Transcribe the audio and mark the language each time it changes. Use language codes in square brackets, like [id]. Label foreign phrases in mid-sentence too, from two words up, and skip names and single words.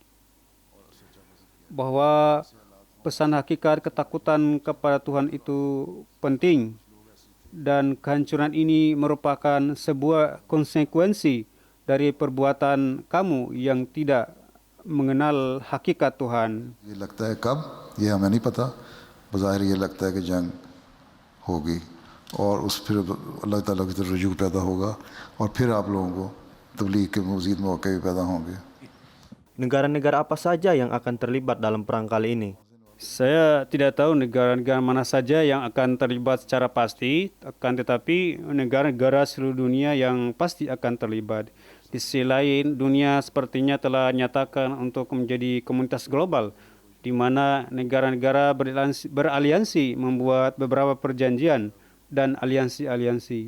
[id] bahwa pesan hakikat ketakutan kepada Tuhan itu penting dan kehancuran ini merupakan sebuah konsekuensi dari perbuatan kamu yang tidak mengenal hakikat Tuhan. [ur] یہ لگتا ہے کب یہ ہمیں نہیں پتا بظاہر یہ لگتا ہے کہ جنگ ہوگی اور اس پھر اللہ تعالیٰ کی طرف رجوع پیدا ہوگا اور پھر آپ لوگوں کو تبلیغ کے مزید موقعے بھی پیدا ہوں گے. [id] Negara-negara apa saja yang akan terlibat dalam perang kali ini? Saya tidak tahu negara-negara mana saja yang akan terlibat secara pasti, akan tetapi negara-negara seluruh dunia yang pasti akan terlibat. Di sisi lain, dunia sepertinya telah nyatakan untuk menjadi komunitas global, di mana negara-negara beraliansi membuat beberapa perjanjian dan aliansi-aliansi.